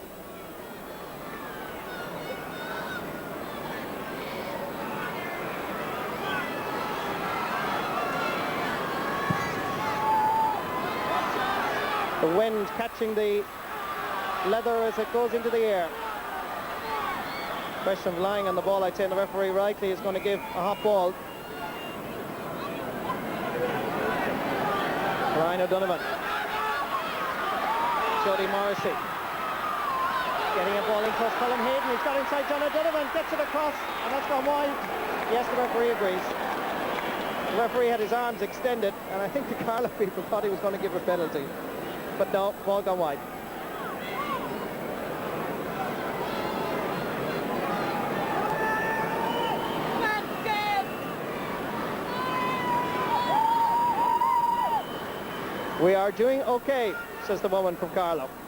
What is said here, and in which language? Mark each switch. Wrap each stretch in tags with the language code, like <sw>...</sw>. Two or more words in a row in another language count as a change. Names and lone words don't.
<en>The wind catching the leather as it goes into the air. Question of lying on the ball, I'd say the referee rightly is going to give a hot ball. Brian O'Donovan. Jody Morrissey. Getting a ball in towards Colm Hayden. He's got inside John O'Donovan, gets it across, and that's gone wide. Yes, the referee agrees. The referee had his arms extended, and I think the Carlow people thought he was going to give a penalty. But no, ball gone wide. We are doing okay, says the woman from Carlow.</en>